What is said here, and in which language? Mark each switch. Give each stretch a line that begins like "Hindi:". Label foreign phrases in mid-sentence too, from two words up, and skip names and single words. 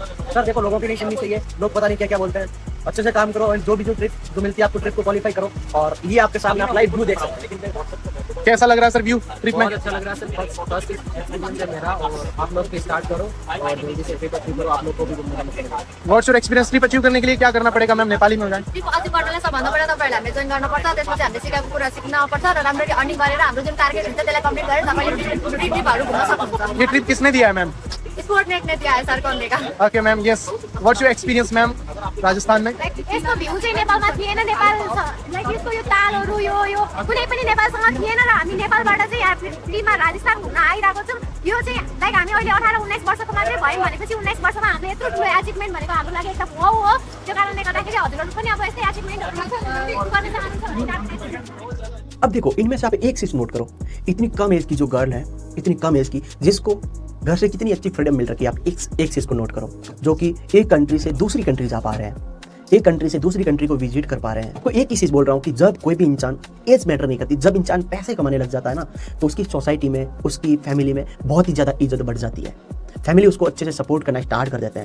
Hindi: सर देखो लोगों की नहीं सुननी चाहिए, लोग पता नहीं क्या क्या बोलते हैं, अच्छे से काम करो और जो भी जो ट्रिप जो मिलती है आपको ट्रिप को क्वालिफाई करो। और ये आपके सामने आप
English: live view
Hindi: देख सकते हैं। कैसा लग रहा है सर
English: view trip
Hindi: में? बहुत अच्छा लग रहा है सर,
English: first experience
Hindi: है मेरा और आप लोग भी स्टार्ट करो और जल्दी से
English: trip achieve
Hindi: करो, आप लोग को भी घूमने का मौका मिलेगा।
English: What's your experience? trip achieve
Hindi: करने के लिए क्या करना पड़ेगा मैम? नेपाली में हो जाए।
English: trip achieve
Nepali: गर्नलाई सबभन्दा बढा तपाईहरुले हामीले जोइन गर्नुपर्छ, त्यसपछि हामीले सिकाएको कुरा सिक्नुपर्छ र राम्ररी अर्निङ गरेर हाम्रो जुन टार्गेट हुन्छ त्यसलाई कम्प्लिट गरेर तपाईले ट्रिपहरु घुम्न सक्नुहुन्छ।
Hindi: ये ट्रिप किसने दिया है मैम? स्पोर्टनेट ने दिया है सर करने का।
English: OK ma'am, yes. What's your experience ma'am राजस्थान में?
Nepali: यसको भ्यू चाहिँ नेपालमा थिएन, नेपाल लाइक यसको यो तालहरु यो कुनै पनि नेपालसँग थिएन र हामी नेपालबाट चाहिँ यहाँ फ्रीमा राजस्थान घुम्न आइरहेको छौं। यो चाहिँ लाइक हामी अहिले 18-19 वर्षको मात्रै भयौं भनेपछि 19 वर्षमा हामीले यत्रो ठुलो अचिभमेन्ट भनेको हाम्रो लागि एकदम वाउ हो। त्यो कारणले गर्दाखेरि हजुरहरु पनि अब यस्तै अचिभमेन्टहरु गर्न चाहनुहुन्छ।
Hindi: अब देखो इनमें से आप एक चीज नोट करो, इतनी कम एज की जो गर्ल है, इतनी कम एज की जिसको घर से कितनी अच्छी फ्रीडम मिल रही है, आप एक चीज को नोट करो, जो कि एक कंट्री से दूसरी कंट्री जा पा रहे हैं, एक कंट्री से दूसरी कंट्री को विजिट कर पा रहे हैं। आपको एक ही चीज बोल रहा हूँ कि जब कोई भी इंसान
English: age matter
Hindi: नहीं करती, जब इंसान पैसे कमाने लग जाता है ना तो उसकी सोसाइटी में, उसकी फैमिली में बहुत ही ज्यादा इज्जत बढ़ जाती है, फैमिली उसको अच्छे से सपोर्ट करना स्टार्ट कर देते हैं।